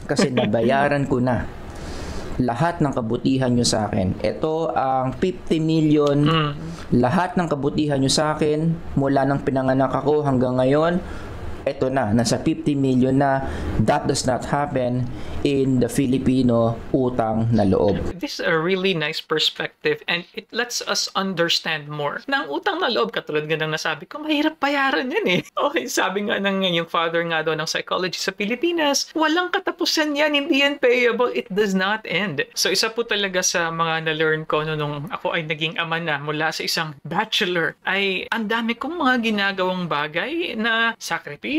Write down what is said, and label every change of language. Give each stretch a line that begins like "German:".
Filipino: Kasi nabayaran ko na lahat ng kabutihan nyo sa akin. Ito ang 50 million, lahat ng kabutihan nyo sa akin, mula nang pinanganak ako hanggang ngayon, ito na, nasa 50 million na.
English: That does not happen in the Filipino utang na loob. This is a really nice perspective and it lets us understand more.
Filipino: Na ang utang na loob, katulad nga ng nasabi ko, mahirap bayaran yan eh. Okay, sabi nga ng yung father nga daw ng psychology sa Pilipinas, walang katapusan yan, hindi yan payable,
English: it does not end.
Filipino: So isa po talaga sa mga na-learn ko nung ako ay naging ama na mula sa isang bachelor, ay ang dami kong mga ginagawang bagay na sakripisyo,